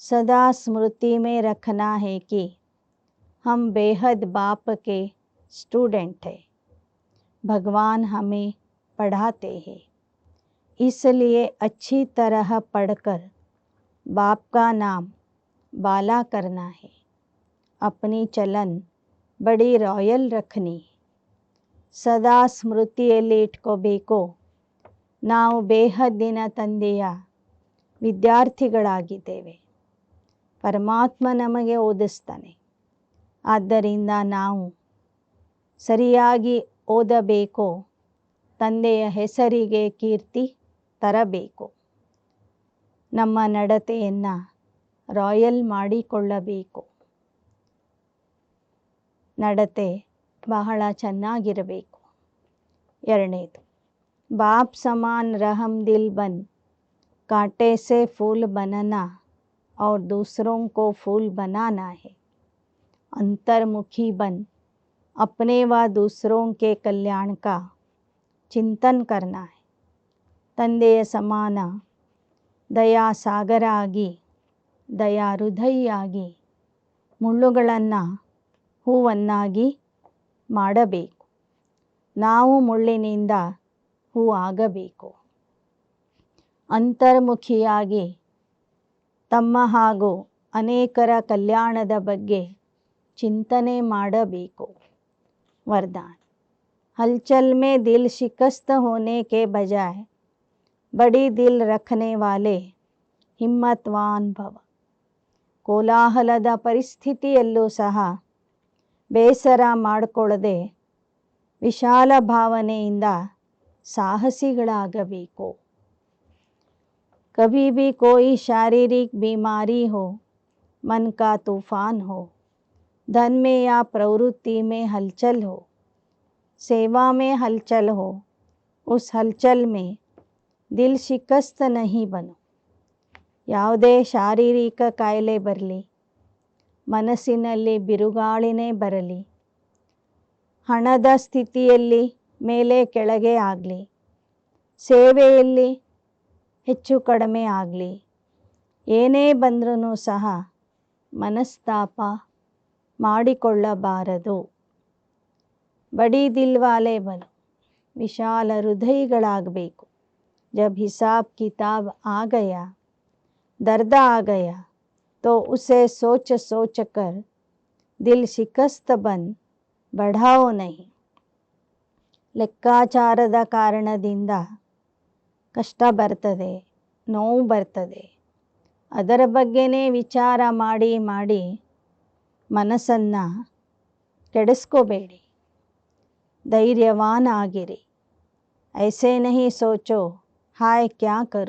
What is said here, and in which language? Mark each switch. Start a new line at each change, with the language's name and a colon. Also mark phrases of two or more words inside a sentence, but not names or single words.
Hindi: सदा स्मृति में रखना है कि हम बेहद बाप के स्टूडेंट हैं। भगवान हमें पढ़ाते हैं, इसलिए अच्छी तरह पढ़कर बाप का नाम बाला करना है। अपनी चलन बड़ी रॉयल रखनी है।
Kannada: ಸದಾ ಸ್ಮೃತಿಯಲ್ಲಿ ಇಟ್ಕೋಬೇಕು, ನಾವು ಬೇಹದ್ದಿನ ತಂದೆಯ ವಿದ್ಯಾರ್ಥಿಗಳಾಗಿದ್ದೇವೆ. ಪರಮಾತ್ಮ ನಮಗೆ ಓದಿಸ್ತಾನೆ. ಆದ್ದರಿಂದ ನಾವು ಸರಿಯಾಗಿ ಓದಬೇಕು, ತಂದೆಯ ಹೆಸರಿಗೆ ಕೀರ್ತಿ ತರಬೇಕು, ನಮ್ಮ ನಡತೆಯನ್ನು ರಾಯಲ್ ಮಾಡಿಕೊಳ್ಳಬೇಕು. ನಡತೆ ಬಹಳ ಚೆನ್ನಾಗಿರಬೇಕು.
Hindi: ಎರಡನೇದು, बाप समान रहम दिल बन कांटे से फूल बनना और दूसरों को फूल बनाना है. अंतर्मुखी बन अपने व दूसरों के कल्याण का चिंतन करना है.
Kannada: ತಂದೆಯ ಸಮಾನ ದಯಾ ಸಾಗರ ಆಗಿ, ದಯಾ ಹೃದಯಿಯಾಗಿ, ಮುಳ್ಳುಗಳನ್ನು ಹೂವನ್ನಾಗಿ ಮಾಡಬೇಕು. ನಾವು ಮುಳ್ಳಿನಿಂದ ಹೂ ಆಗಬೇಕು. ಅಂತರ್ಮುಖಿಯಾಗಿ ತಮ್ಮ ಹಾಗೂ ಅನೇಕರ ಕಲ್ಯಾಣದ ಬಗ್ಗೆ ಚಿಂತನೆ ಮಾಡಬೇಕು.
Hindi: वरदान, हलचल में दिल शिकस्त होने के बजाय बड़ी दिल रखने वाले हिम्मतवान भव.
Kannada: ಕೋಲಾಹಲದ ಪರಿಸ್ಥಿತಿಯಲ್ಲೂ ಸಹ ಬೇಸರ ಮಾಡಿಕೊಳ್ಳದೆ ವಿಶಾಲ ಭಾವನೆಯಿಂದ ಸಾಹಸಿಗಳಾಗಬೇಕು.
Hindi: कभी भी कोई शारीरिक बीमारी हो, मन का तूफान हो, धन में या प्रवृत्ति में हलचल हो, सेवा में हलचल हो, उस हलचल में दिल शिकस्त नहीं बनो.
Kannada: ಯಾವುದೇ ಶಾರೀರಿಕ ಕಾಯಿಲೆ ಬರಲಿ, ಮನಸ್ಸಿನಲ್ಲಿ ಬಿರುಗಾಳಿನೇ ಬರಲಿ, ಹಣದ ಸ್ಥಿತಿಯಲ್ಲಿ ಮೇಲೆ ಕೆಳಗೆ ಆಗಲಿ, ಸೇವೆಯಲ್ಲಿ ಹೆಚ್ಚು ಕಡಿಮೆ ಆಗಲಿ, ಏನೇ ಬಂದ್ರೂ ಸಹ ಮನಸ್ತಾಪ ಮಾಡಿಕೊಳ್ಳಬಾರದು.
Hindi: बड़ी दिलवाले बनो,
Kannada: ವಿಶಾಲ ಹೃದಯಿಗಳಾಗಬೇಕು.
Hindi: जब हिसाब किताब आ गया, दर्द आ गया, तो उसे सोच सोच कर दिल शिकस्त बन बढ़ाओ नहीं.
Kannada: ಲೆಕ್ಕಾಚಾರದ ಕಾರಣದಿಂದ ಕಷ್ಟ ಬರ್ತದೆ, ನೋವು ಬರ್ತದೆ, ಅದರ ಬಗ್ಗೆನೇ ವಿಚಾರ ಮಾಡಿ ಮಾಡಿ ಮನಸ್ಸನ್ನು ಕೆಡಿಸ್ಕೋಬೇಡಿ. ಧೈರ್ಯವಾನ್ ಆಗಿರಿ.
Hindi: ऐसे नहीं सोचो हाय क्या करो.